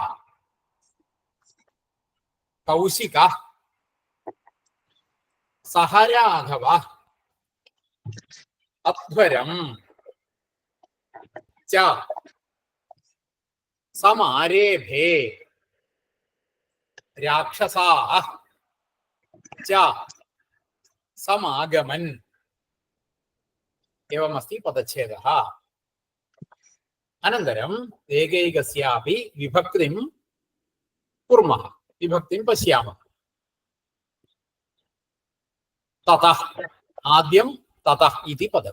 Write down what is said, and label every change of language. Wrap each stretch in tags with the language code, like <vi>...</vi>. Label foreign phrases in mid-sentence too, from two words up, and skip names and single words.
<sa>കൗശികഃ സഹ രാഘവഃ അധ്വരം ച സമാരേഭേ രാക്ഷസാഃ ച സമാഗമൻ. एवमस्ति पदच्छेदः. अनन्तरम् एकैकस्यापि विभक्तिं कुर्मः, विभक्तिं पश्यामः. ततः, आद्यं ततः इति पदम्.</sa>